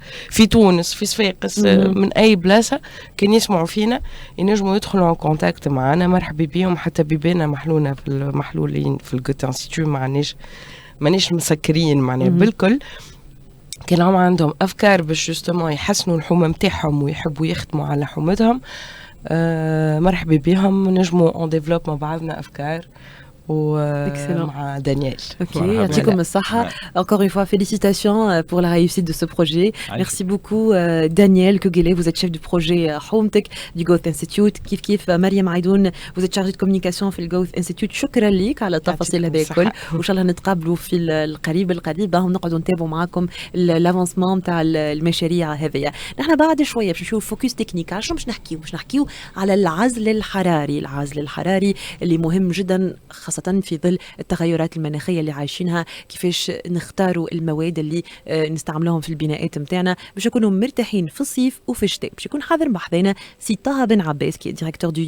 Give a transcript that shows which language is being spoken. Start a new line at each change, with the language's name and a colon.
Arabic: في تونس في صفاقس من اي بلاصه كان يسمعوا فينا ينجموا يدخلوا ان كونتاكت معنا مرحبا بهم حتى بيبانا محلونا في المحلولين في الجوت انستيتيو مانيش مسكرين معناها بالكل كان هم عندهم افكار باش جوستومون يحسنوا الحومه نتاعهم ويحبوا يخدموا على حومتهم مرحبا بهم نجموا اون ديفلوب مع بعضنا افكار ومع دانيال. Ok, يعطيكم الصحة.
French: Encore une fois, félicitations pour la réussite de ce projet. Merci beaucoup Daniel Kogele, vous êtes chef du projet Homtech du Growth Institute. كيف مريم عيدون, vous êtes chargée de communication في Growth Institute.
Arabic: شكرا لك على التفاصيل هذه الكل. وإن شاء الله نتقابلوا في القريب ونقعدوا نتابعوا معكم الافونسمون نتاع المشاريع هذه. نحن بعد شوية باش نشوف فوكس تكنيك على شنو باش نحكيو على العزل الحراري اللي مهم جدا خاصة في ظل التغيرات المناخية اللي عايشينها كيفاش نختاروا المواد اللي نستعملوهم في البناءات متاعنا باش نكونوا مرتاحين في الصيف وفي الشتاء باش يكون حاضر بحذنا سي طه بن عباس كي ديريكتور